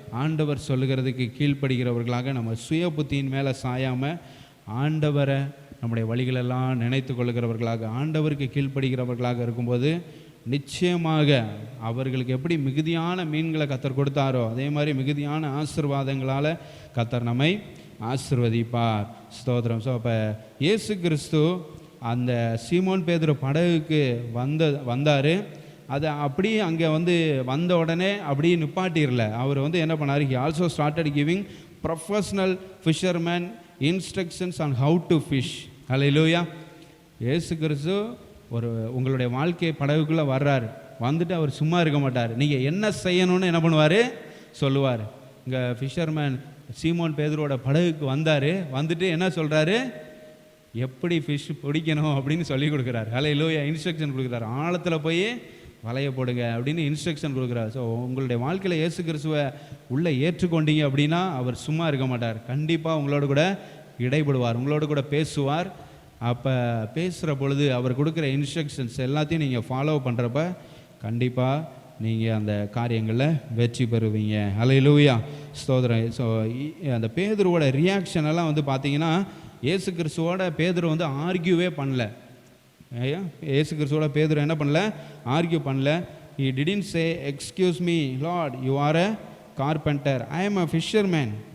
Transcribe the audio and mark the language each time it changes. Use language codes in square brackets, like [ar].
[ta] ஆண்டவர் சொல்லுகிறதுக்கு கீழ்ப்படுகிறவர்களாக நம்ம சுய புத்தியின் மேலே சாயாமல் ஆண்டவரை நம்முடைய வழிகளெல்லாம் நினைத்து கொள்ளுகிறவர்களாக, ஆண்டவருக்கு கீழ்ப்படுகிறவர்களாக இருக்கும்போது நிச்சயமாக அவர்களுக்கு எப்படி மிகுதியான மீன்களை கர்த்தர் கொடுத்தாரோ அதே மாதிரி மிகுதியான ஆசீர்வாதங்களால் கர்த்தர் நம்மை ஆசீர்வதிப்பார். ஸ்தோத்திரம். ஸோ அப்போ இயேசு கிறிஸ்து அந்த சீமோன் பேதுரு படகுக்கு வந்தார். அதை அப்படியே அங்கே வந்து வந்த உடனே அப்படியே நிப்பாட்டிரல. அவர் வந்து என்ன பண்ணார், [en] he also started giving professional fishermen instructions on how to fish. [ta] ஹல்லேலூயா. இயேசு கிறிஸ்து உங்களுடைய வாழ்க்கை படகுக்குள்ளே வர்றார். வந்துட்டு அவர் சும்மா இருக்க மாட்டார். நீங்கள் என்ன செய்யணும்னு என்ன பண்ணுவார், சொல்லுவார். இங்கே ஃபிஷர்மேன் சீமோன் பேதுருவோட படகுக்கு வந்தார். வந்துட்டு என்ன சொல்கிறாரு, எப்படி ஃபிஷ் பிடிக்கணும் அப்படின்னு சொல்லி கொடுக்குறாரு. ஹல்லேலூயா. இன்ஸ்ட்ரக்ஷன் கொடுக்குறாரு. ஆழத்தில் போய் வலையை போடுங்க அப்படின்னு இன்ஸ்ட்ரக்ஷன் கொடுக்குறாரு. ஸோ உங்களுடைய வாழ்க்கையில் இயேசு கிறிஸ்துவை உள்ளே ஏற்றுக்கொண்டீங்க அப்படின்னா அவர் சும்மா இருக்க மாட்டார். கண்டிப்பாக உங்களோட கூட இடைபடுவார், உங்களோட கூட பேசுவார். அப்போ பேசுகிற பொழுது அவர் கொடுக்குற இன்ஸ்ட்ரக்ஷன்ஸ் எல்லாத்தையும் நீங்கள் ஃபாலோ பண்ணுறப்ப கண்டிப்பாக நீங்கள் அந்த காரியங்களில் வெற்றி பெறுவீங்க. ஹல்லேலூயா. ஸ்தோத்திரம். ஸோ அந்த பேதுருவோட ரியாக்ஷன் எல்லாம் வந்து பார்த்தீங்கன்னா இயேசு கிறிஸ்துவோட பேதுரு வந்து ஆர்கியூவே பண்ணல. இயேசு கிறிஸ்துவோட பேதுரு என்ன பண்ணல, ஆர்கியூ பண்ணல. [en] he didn't say excuse me lord you are a carpenter I am a fisherman.